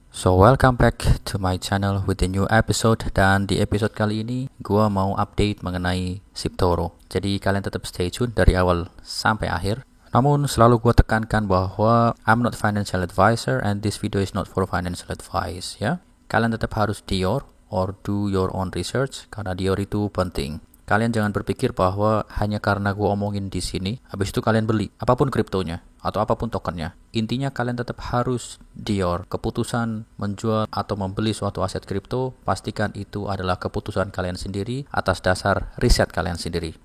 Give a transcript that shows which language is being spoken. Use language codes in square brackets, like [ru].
[en] So welcome back to my channel with a new episode. [id] Dan di episode kali ini gua mau update mengenai SibToro. Jadi kalian tetap stay tune dari awal sampai akhir. Namun selalu gua tekankan bahwa [en] I'm not financial advisor and this video is not for financial advice ya. [id] Kalian tetap harus [en] do your own research [id] karena Dior itu penting. Kalian jangan berpikir bahwa hanya karena gue omongin di sini, habis itu kalian beli apapun kriptonya atau apapun tokennya. Intinya kalian tetap harus Dior. Keputusan menjual atau membeli suatu aset kripto, pastikan itu adalah keputusan kalian sendiri atas dasar riset kalian sendiri.